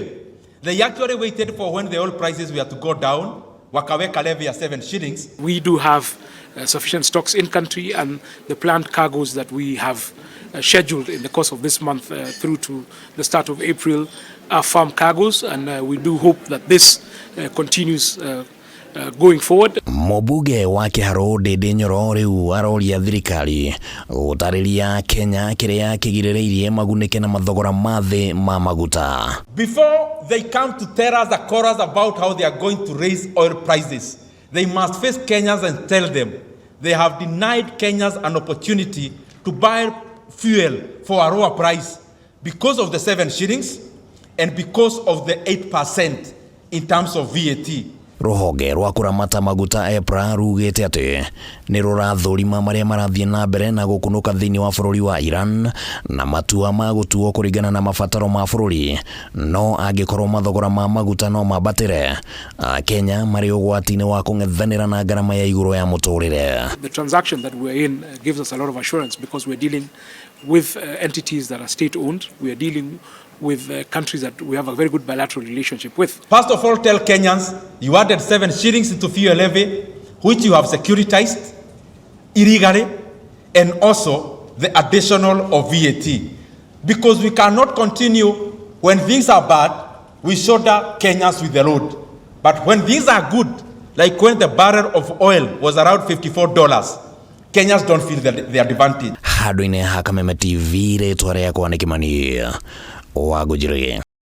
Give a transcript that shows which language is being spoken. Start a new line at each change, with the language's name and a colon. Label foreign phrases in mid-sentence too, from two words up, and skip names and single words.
English: They actually waited for when the oil prices were to go down, wakaweka levy at 7 shillings. We do have sufficient stocks in country, and the planned cargoes that we have scheduled in the course of this month through to the start of April are farm cargoes, and we do hope that this continues going forward.
Kikuyu: Mũmbunge wa Kĩharũ Ndĩndĩ Nyoro rĩu aroria thirikari gũtarĩria Kenya kĩrĩa kĩgirĩrĩirie magunĩke na mathogora ma thĩ ma maguta.
English: Before they come to tell us the chorus about how they are going to raise oil prices, they must face Kenyans and tell them they have denied Kenyans an opportunity to buy fuel for a lower price because of the 7 shillings and because of the 8% in terms of VAT.
Kikuyu: Ruhonge rwa kũramata maguta EPRA rugĩte atĩ nĩ rũrathũrima marĩa marathiĩ na mbere na gũkunũka thĩinĩ wa bũrũri wa Iran na matua ma gũtuo kũringana na mabataro ma bũrũri, no angĩkorwo mathogora ma maguta no mambatĩre, Kenya marĩ ũgwati-inĩ wa kũng'ethanĩra na ngarama ya igũrũ ya mũtũrĩre.
English: The transaction that we are in gives us a lot of assurance because we are dealing with entities that are state-owned. We are dealing with countries that we have a very good bilateral relationship with. First of all, tell Kenyans you added 7 shillings into fuel levy, which you have securitized illegally, and also the additional of VAT. Because we cannot continue when things are bad, we shoulder Kenyans with the load. But when things are good, like when the barrel of oil was around $54, Kenyans don't feel the advantage.
Kikuyu: Handũ-inĩ ha Kameme TV rĩtwa rĩakwa nĩ Kĩmani WAGAGU.